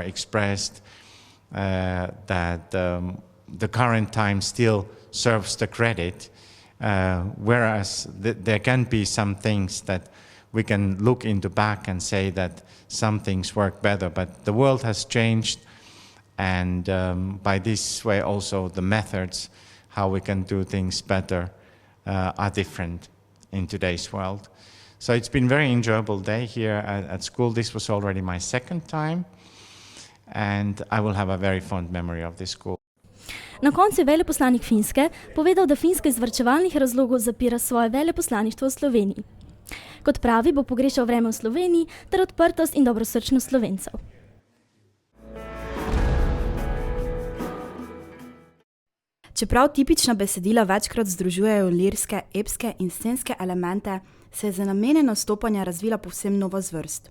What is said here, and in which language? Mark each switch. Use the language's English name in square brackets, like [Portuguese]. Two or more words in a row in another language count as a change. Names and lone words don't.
[English] expressed that the current time still serves the credit, whereas there can be some things that we can look into back and say that some things work better, but the world has changed, and by this way also the methods how we can do things better are different in today's world. So it's been a very enjoyable day here at school. This was already my second time, and I will have a very fond memory of this school. [Slovenian] Na koncu je veleposlanik Finske povedal, da Finska iz varčevalnih razlogov zapira svoje veleposlaništvo v Sloveniji. Kot pravi, bo pogrešal vreme v Sloveniji ter odprtost in dobrosrčnost Slovencev. Čeprav tipična besedila večkrat združujejo lirske, epske in scenske elemente, se je za namene nastopanja razvila povsem nova zvrst.